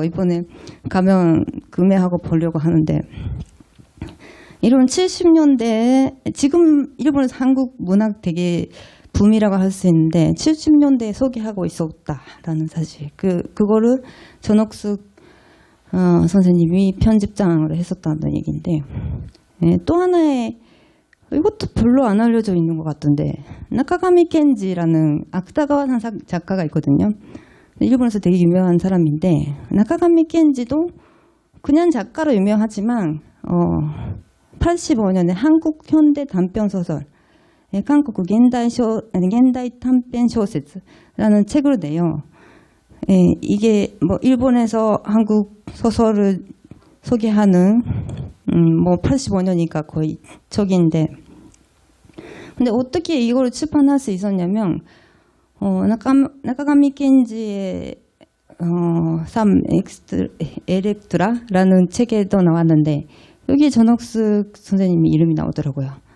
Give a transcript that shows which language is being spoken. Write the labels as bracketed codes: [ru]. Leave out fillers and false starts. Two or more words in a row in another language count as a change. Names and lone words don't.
[ko] 이번에 가면 구매하고 보려고 하는데 이런 70년대에 지금 일본에서 한국 문학 되게 붐이라고 할 수 있는데 70년대에 소개하고 있었다라는 사실 그거를 전옥숙 선생님이 편집장으로 했었다는 얘기인데 또 하나의 이것도 별로 안 알려져 있는 것 같던데 나카가미 켄지라는 芥川 작가가 있거든요. 일본에서 되게 유명한 사람인데 나카가미 켄지도 그냥 작가로 유명하지만 85년에 한국 현대 단편 소설 한국 現代短編小説라는 책을 내요. 이게 뭐 일본에서 한국 소설을 소개하는 뭐 85년이니까 거의 초기인데 근데 어떻게 이걸 출판할 수 있었냐면 나카가미 켄지의 삼 엘렉트라라는 책에도 나왔는데 여기 전옥숙 선생님이 이름이 나오더라고요.